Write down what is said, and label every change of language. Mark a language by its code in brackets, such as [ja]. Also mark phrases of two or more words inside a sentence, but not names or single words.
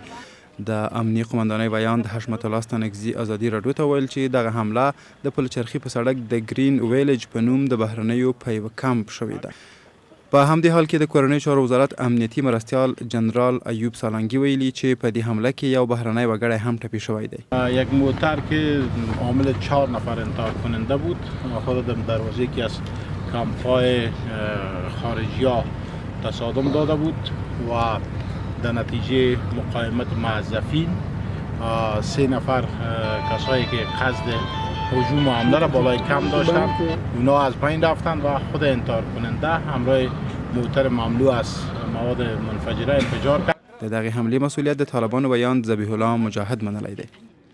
[ps] د امنیي قومندانۍ ویان د حشمت الله ستانکزي ازادي راډیو ته ویل چې دغه حمله د پلچرخي په سړک د گرین ویلج په نوم د بهرنیو په یوه کمپ شوې ده. په همدې حال کې د کورنیو چارو وزارت امنیتي مرستیال جنرال ایوب سالنګي ویلي چې په دې حمله کې یو بهرنی وګړی هم ټپي شوی دی. [fa] یک موتر که عامل 4 نفر انتحار کننده بود خود در دروازه یکی از کمپ‌های خارجی‌ها تصادم داده بود و در نتیجه مقاومت موظفین 3 نفر کسایی که قصد هجوم و حمله را بالای کم داشتند اونا از پایین رفتند و خود انتحار کننده همراه موتر مملو از مواد منفجره انفجار کرد. [ps] د دغه حملې مسولیت د طالبانو ویان ذبیح الله مجاهد منلی دی.